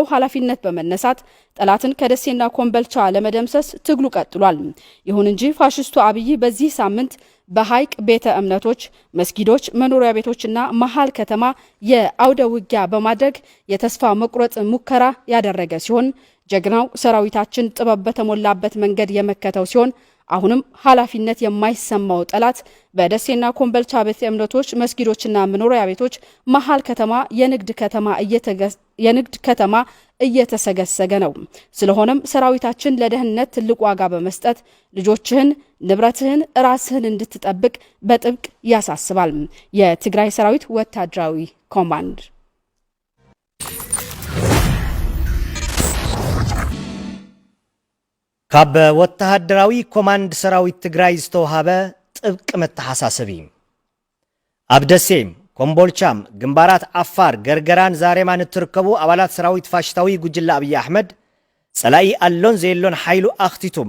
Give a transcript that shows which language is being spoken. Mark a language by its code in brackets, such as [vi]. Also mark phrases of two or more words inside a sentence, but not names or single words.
[am] ኃላፊነት በመነሳት ጠላትን ከደሴና ኮምቦልቻ ለመደምሰስ ትግሉ ቀጥሏል። ይሁን እንጂ ፋሽስቱ አብይ በዚህ ሳምንት በሐይቅ ቤተ እምነቶች፣ መስጊዶች፣ መኖሪያ ቤቶችና መሃል ከተማ የአውደ ውጊያ በማድረግ የተስፋ መቁረጥ ሙከራ ያደረገ ሲሆን ጀግናው ሰራዊታችን ጥበብ በተሞላበት መንገድ የመከተው ሲሆን አሁንም ኃላፊነት የማይሰማው ጠላት በደሴና ኮምቦልቻ ቤተ እምነቶች፣ መስጊዶችና መኖሪያ ቤቶች መሃል ከተማ የንግድ ከተማ እየተሰገሰገ ነው። ስለሆነም ሰራዊታችን ለደህንነት ትልቅ ዋጋ በመስጠት ልጆችህን፣ ንብረትህን፣ ራስህን እንድትጠብቅ በጥብቅ ያሳስባል። የትግራይ ሰራዊት ወታደራዊ ኮማንድ [ti] ካብ ወታደራዊ ኮማንድ ሰራዊት ትግራይ ዝተወሃበ ጥብቅ መተሓሳሰቢ ኣብ ደሴም ኮምቦልቻም ግንባራት አፋር ገርገራን ዛሬማን እትርከቡ አባላት ሰራዊት ፋሽታዊ ጉጅላ አብይ አሕመድ ጸላይ አሎን ዘየሎን ኃይሉ አኽቲቱም